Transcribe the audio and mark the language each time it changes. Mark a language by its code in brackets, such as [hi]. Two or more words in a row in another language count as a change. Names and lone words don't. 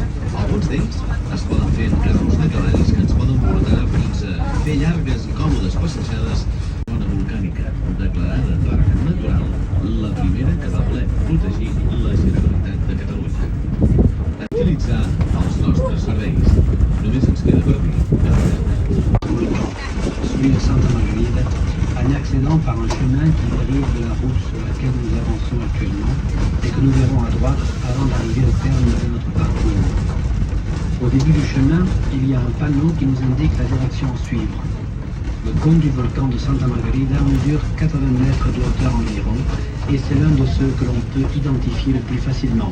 [ca] Alguns d'ells es poden fer en carros de cavalls que ens poden portar fins a fer llargues i còmodes passejades a la zona volcànica, declarada parc natural, la primera que va voler protegir la Generalitat de Catalunya. Utilitzar els nostres serveis. Només ens queda per dir [fr] celui de Santa Margarida, en y accédant par un chemin qui dérive de la route sur laquelle nous avançons actuellement et que nous verrons à droite avant d'arriver au terme de notre parcours. Au début du chemin, il y a un panneau qui nous indique la direction à suivre. Le cône du volcan de Santa Margarida mesure 80 mètres de hauteur environ et c'est l'un de ceux que l'on peut identifier le plus facilement.